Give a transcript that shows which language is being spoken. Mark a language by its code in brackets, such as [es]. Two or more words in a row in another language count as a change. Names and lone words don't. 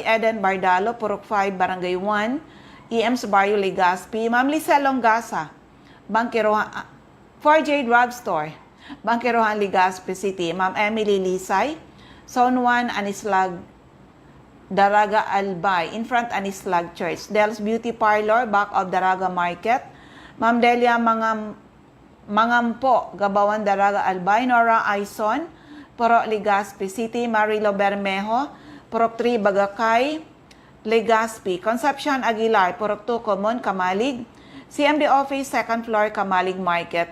[en] Eden Bardalo, Purok 5, Barangay 1, EMS Barrio, Legazpi. Ma'am Lisa Longasa, Bangkirohan, 4J Drugstore, Bangkirohan, Legazpi City. Ma'am Emily Lisay, Zone 1, Anislag, Daraga, Albay. In front, Anislag Church. Del's Beauty Parlor, back of Daraga Market. Ma'am Delia Mangampo, Gabawan, Daraga, Albay. Nora Aison, Purok Legazpi City. Marilo Bermejo, Purok 3, Bagakay, Legazpi. Concepcion Aguilar, Purok 2, Common, Kamalig. CMD Office, second floor, Kamalig Market.